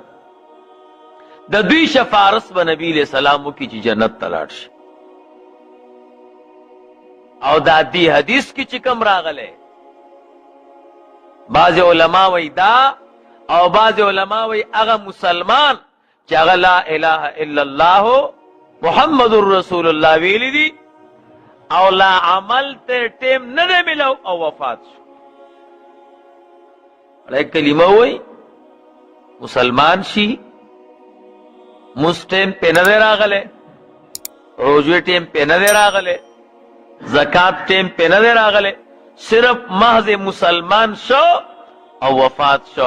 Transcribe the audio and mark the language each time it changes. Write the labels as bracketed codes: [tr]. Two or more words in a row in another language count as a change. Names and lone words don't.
[ps] د دوی شفاعت به نبی [ar] علیہ السلام [ps] وکړي چې جنت ته لاړ شي. او دا دی حدیث کې چې کوم راغلی بعض علماء وی دا او بعض علماء وی اغا مسلمان چا اغا [ar] لا الہ الا اللہ محمد رسول اللہ [ps] ویلی دی او لا عمل ته ټیم نه دی ملو او وفات شو. کلمه وای مسلمان شي، مونږ ټیم په نه دی راغلی، روژې ټیم په نه دی راغلی، زکات ټیم په نه دی راغلی، صرف محض مسلمان شو او وفات شو.